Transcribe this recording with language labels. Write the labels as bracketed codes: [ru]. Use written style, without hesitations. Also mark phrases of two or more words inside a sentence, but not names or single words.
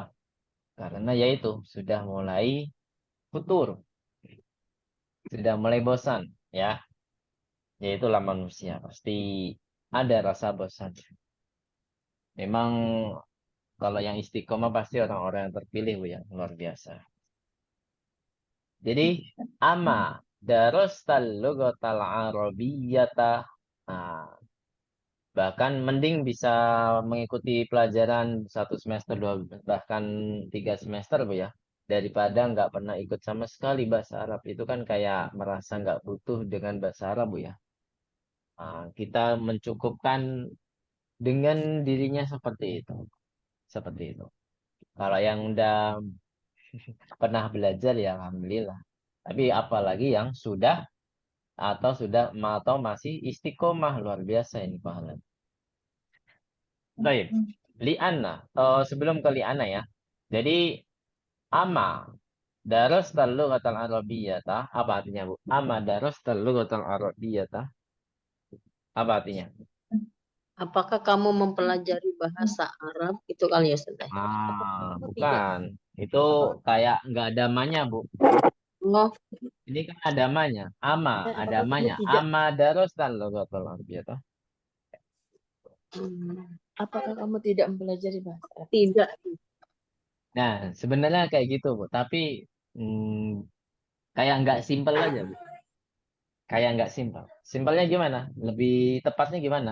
[id] Karena yaitu sudah mulai futur, sudah mulai bosan, ya. Yaitulah manusia pasti ada rasa bosan. Memang kalau yang istiqomah pasti orang-orang yang terpilih, Bu, yang luar biasa. [ar] Jadi ama darastal lughatal arabiyyata. [id] Nah, bahkan mending bisa mengikuti pelajaran 1 semester, bahkan 3 semester Bu ya. Daripada nggak pernah ikut sama sekali bahasa Arab. Itu kan kayak merasa nggak butuh dengan bahasa Arab Bu ya. Nah, kita mencukupkan dengan dirinya seperti itu. Seperti itu. Kalau yang udah pernah belajar ya Alhamdulillah. Tapi apalagi yang atau masih istiqomah, luar biasa ini pahala. Baik. Li'anna. Sebelum ke li'anna ya. [ar] Jadi ama darastal lughatal arabiyyata. [id] Apa artinya Bu? [ar] Ama darastal lughatal arabiyyata. [id] Apa artinya? Apakah kamu mempelajari bahasa Arab? Itu kali ya, Ustaz. Bukan. Itu kayak nggak ada manya Bu. Oh, Ini kan ada manya. Ama, Apakah ada kamu manya. tidak [ar] Ama darastal lughatal arabiyyata. [id] apakah kamu tidak mempelajari bahasa Arab? tidak. Nah, sebenarnya kayak gitu Bu. Tapi kayak nggak simpel aja Bu. Kayak nggak simpel. Simpelnya gimana? Lebih tepatnya gimana?